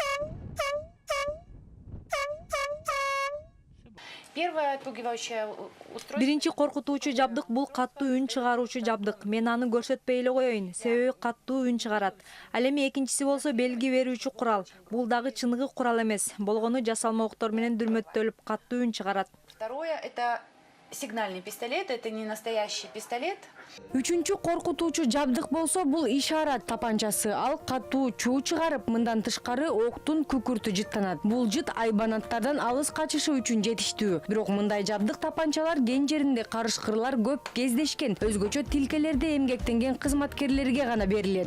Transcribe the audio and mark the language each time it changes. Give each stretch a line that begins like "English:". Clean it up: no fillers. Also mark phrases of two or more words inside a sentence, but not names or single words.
Kyrgyz: Биринчи коркутуучу жабдык бул каттуу үн чыгаруучу жабдык. Мен аны көрсөтпөй эле коеюн, себеби каттуу үн чыгарат. Ал эми экинчиси болсо белги берүүчү курал. Бул дагы чыныгы курал эмес. Болгону жасалма октор менен дүрмөттөлүп каттуу үн чыгарат.
Russian: Второе – это сигнальный пистолет, это не настоящий пистолет.
Kyrgyz: Үчүнчү коркутуучу жабдык болсо бул ишарат тапанчасы. Ал катуу чуу чыгарып, мындан тышкары октун күкүртү жыттанат. Бул жыт айбанаттардан алыс качышы үчүн жетиштүү. Бирок мындай жабдык тапанчалар кен жеринде карышкырлар көп кездешкен. Өзгөчө тилкелерде эмгектенген кызматкерлерге гана берилет.